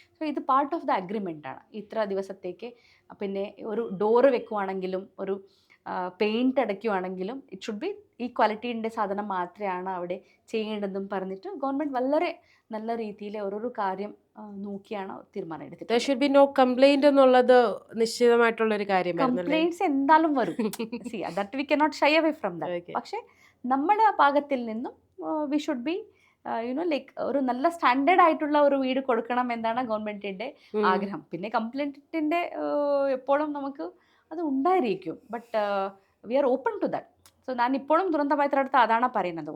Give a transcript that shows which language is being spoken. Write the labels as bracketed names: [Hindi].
[Malayalam] So ഇത് part of the അഗ്രിമെൻ്റാണ്. ഇത്ര ദിവസത്തേക്ക് പിന്നെ ഒരു ഡോറ് വെക്കുവാണെങ്കിലും ഒരു പെയിൻറ്റ് അടയ്ക്കുവാണെങ്കിലും [English] it should be [Malayalam] ഈ ക്വാളിറ്റീൻ്റെ സാധനം മാത്രമാണ് അവിടെ ചെയ്യേണ്ടതെന്നും പറഞ്ഞിട്ട് ഗവൺമെൻറ് വളരെ നല്ല രീതിയിൽ ഓരോരോ കാര്യം നോക്കിയാണ് തീരുമാനം എടുത്തത്. [English] There should be no complaint [Malayalam] എന്നുള്ളത് നിശ്ചിതമായിട്ടുള്ളൊരു കാര്യമായിരുന്നു. കംപ്ലൈൻറ്റ്സ് എന്തായാലും വരും. [English] That we cannot shy away from that. [Malayalam] പക്ഷേ നമ്മുടെ ഭാഗത്തിൽ നിന്നും [English] we should be like [Malayalam] ഒരു നല്ല സ്റ്റാൻഡേർഡ് ആയിട്ടുള്ള ഒരു വീട് കൊടുക്കണം എന്നാണ് ഗവൺമെൻറ്റിൻ്റെ ആഗ്രഹം. പിന്നെ കംപ്ലൈൻറ്റിൻ്റെ എപ്പോഴും നമുക്ക് അത് ഉണ്ടായിരിക്കും. [English] But we are open to that. [Malayalam] So ഞാൻ ഇപ്പോഴും ദുരന്തബാധിതരുടെ അടുത്ത് അതാണ് പറയുന്നത്.